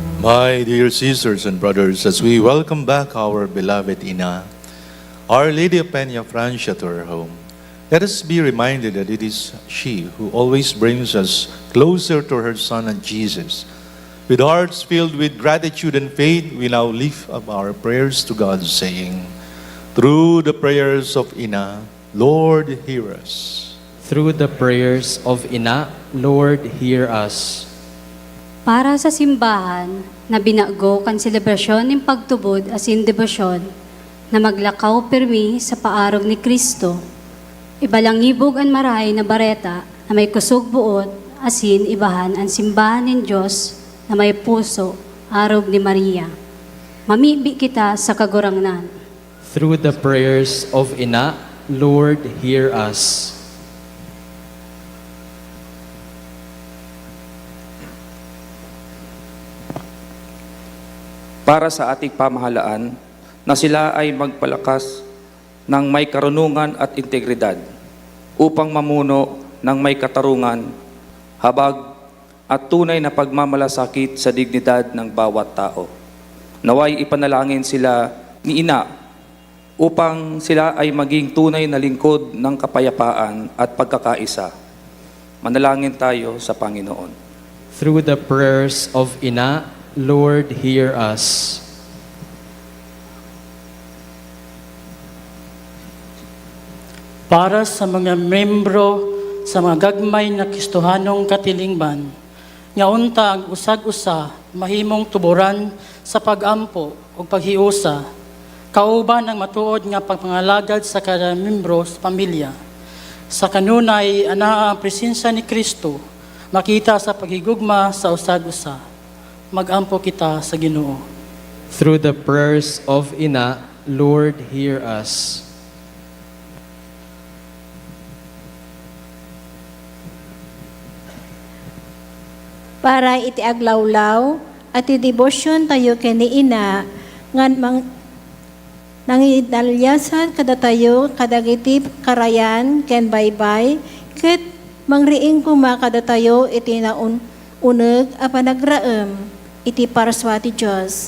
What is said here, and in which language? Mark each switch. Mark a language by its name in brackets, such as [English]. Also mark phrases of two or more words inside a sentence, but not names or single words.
[English] My dear sisters and brothers, as we welcome back our beloved Ina, Our Lady of Peña Francia, to her home, let us be reminded that it is she who always brings us closer to her Son and Jesus. With hearts filled with gratitude and faith, we now lift up our prayers to God, saying, through the prayers of Ina, Lord, hear us. Through the prayers of Ina, Lord, hear us. [Bikol] Para sa simbahan na binago kan selebrasyon ng pagtubod asin debosyon na maglakaw pirmi sa paarog ni Kristo, ibalangibog ang maray na bareta na may kusog buot asin ibahan ang simbahan ng Diyos na may puso arog ni Maria. Mamibi kita sa kagurangnan. [English] Through the prayers of Ina, Lord, hear us. [Filipino] Para sa ating pamahalaan na sila ay magpalakas ng may karunungan at integridad upang mamuno ng may katarungan, habag at tunay na pagmamalasakit sa dignidad ng bawat tao. Naway ipanalangin sila ni Ina upang sila ay maging tunay na lingkod ng kapayapaan at pagkakaisa. Manalangin tayo sa Panginoon. [English] Through the prayers of Ina, Lord, hear us. [Cebuano] Para sa mga membro sa mga gagmay na Kristohanong katilingban, nga unta ang usag-usa mahimong tuburan sa pagampo o paghiusa, kauban ang matuod nga pagpangalagad sa kada membro sa pamilya. Sa kanunay, ana ang presensya ni Kristo, makita sa paghigugma sa usag-usa. Magampo kita sa Ginoo. [English] Through the prayers of Ina, Lord, hear us. [Iloko] Para iti aglawlaw at idebosyon tayo kani Ina nga nangidalyasan kada tayo kadagiti karayan ken baybay ket mangriing kuma kada tayo iti uneg a panagraem iti parswa ti Dios.